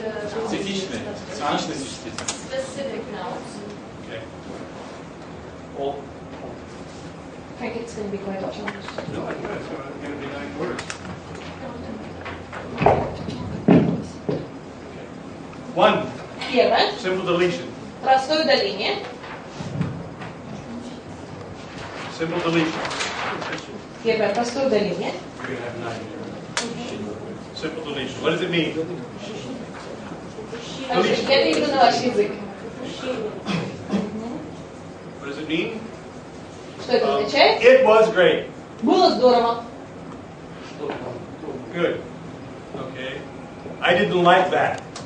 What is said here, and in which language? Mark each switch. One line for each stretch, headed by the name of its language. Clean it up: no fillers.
Russian: Специфичные. Специфичные существительные.
English: Specific nouns. okay. All. I think it's going to be quite a challenge. No, I think it's going to be 9 words. One,
Russian: Первое.
English: simple deletion.
Russian: Простое удаление.
English: Simple deletion.
Russian: Первое. Простое удаление.
English: You're going to have 9 here. Simple deletion. What does it mean?
Russian: Хорошо, я перейду на ваш язык.
English: What does it mean?
Russian: Что это означает?
English: It was great.
Russian: Было здорово.
English: Good. Okay. I didn't like that.